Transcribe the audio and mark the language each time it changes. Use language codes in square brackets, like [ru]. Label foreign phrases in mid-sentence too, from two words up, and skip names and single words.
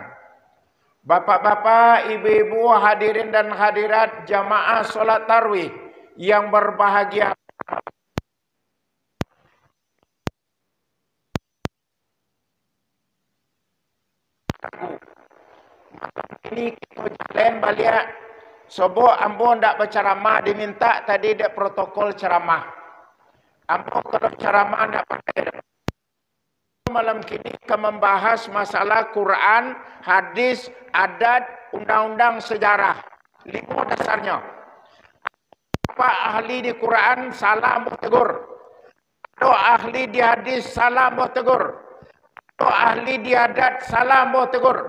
[id] Bapak-bapak, ibu-ibu, hadirin dan hadirat jamaah solat tarawih yang berbahagia. Ini kita jalan balik. [min] Sobo ambo ndak berceramah, diminta tadi dia protokol ceramah. Ambo kalau ceramah ndak pakai. [id] Malam kini kita membahas masalah Quran, hadis, adat, undang-undang, sejarah. 5 dasarnya. Apa ahli di Quran salah mau tegur. Ada ahli di hadis salah mau tegur. Ada ahli di adat salah mau tegur.